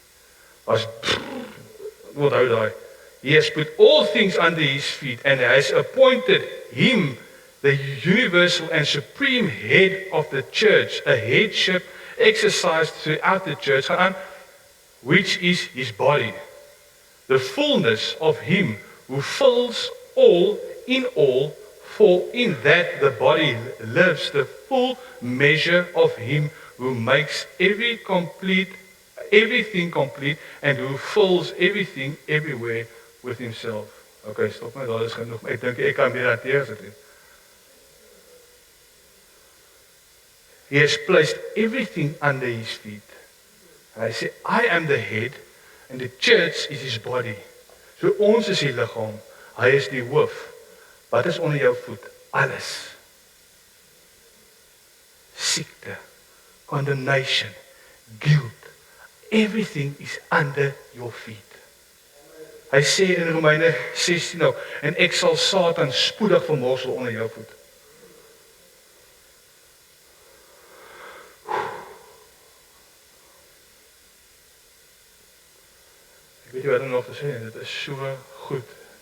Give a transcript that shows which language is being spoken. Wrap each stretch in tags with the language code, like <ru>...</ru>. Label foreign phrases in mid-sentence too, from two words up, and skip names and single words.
<en>He has put all things under his feet and has appointed him the universal and supreme head of the church, a headship exercised throughout the church, which is his body, the fullness of him who fills all in all. For in that the body lives the full measure of him who makes everything complete and who fills everything everywhere with himself.</en> <af>Okay, stop my, daar is genoeg. Ek dink ek kan weer hanteer dit.</af> <en>He has placed everything under his feet. And I say, I am the head and the church is his body.</en> <af>So ons is die liggaam, hy is die hoof. Wat is onder jou voet? Alles. Siekte,</af> <en>condemnation, guilt, everything is under your feet.</en> <af>Hy sê in Romeine 16 nou, en ek sal Satan spoedig vermorsel onder jou voet. Ek weet nie wat om nog te sê, dit is so goed.</af>